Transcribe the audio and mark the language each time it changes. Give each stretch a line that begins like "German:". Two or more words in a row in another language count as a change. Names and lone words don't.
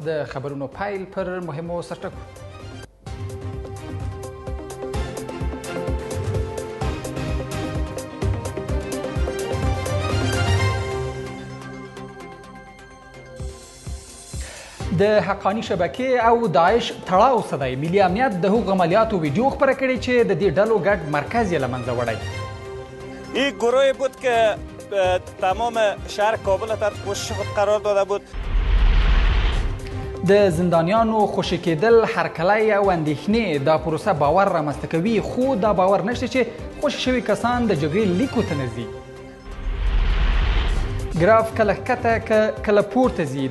Pashto: د خبرونو پیل پر مهمو سرټکو. د حقانی شبکې او داعش تړاو څه دی؟ ملي امنیت د هغو عملیاتو ویډیو خپره کړې چې د دې ډلو ګډ مرکز یې له منځه وړی.
Persian: این گروهی بود که تمام شهر کابل تحت پوشش خود قرار داده بود.
Pashto: د زندانیانو خوشي کېدل، هرکلی او اندېښنې دا پروسه باور رامنځته کوي، خو دا باور نشته چې خوشي شوي کسان د جګړې لیکو ته نه ځي. ګراف کله ښکته کله پورته ځي.